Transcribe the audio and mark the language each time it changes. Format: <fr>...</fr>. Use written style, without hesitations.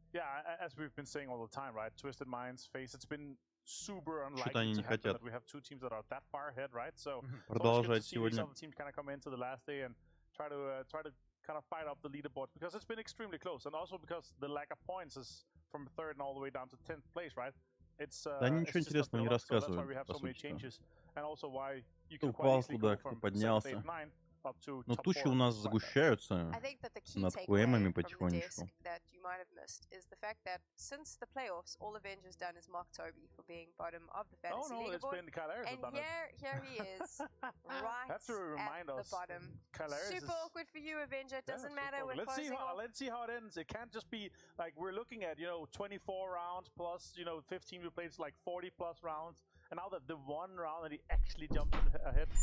<en>Yeah, as we've been saying all the time, right? Twisted Minds, FaZe, it's been super unlikely to happen that we have 2 teams that are that far ahead, right? So</en> <ru>продолжать сегодня.</ru> <en>Some of the teams kind of come into the last day and try to kind of fight up the leaderboards, because it's been extremely close, and also because the lack of points is from 3rd and all the way down to 10th place, right? It's</en> <ru>да они ничего интересного не рассказывают, по сути.</ru> <en>And also why you can quite easily go from 7th, 8th, 9</en> <ru>Но тучи у нас сгущаются над КМами потихонечку.</ru> <en>Is the fact that since the playoffs, all Avengers done is mock Toby for being bottom of the fantasy leaderboard, and here he is, right at the bottom. Super awkward for you, Avenger. It doesn't matter. We're closing off. Let's see how it ends. It can't just be like we're looking at 24 rounds plus 15 we played like 40 plus rounds, and now that the one round that he actually jumped ahead,</en>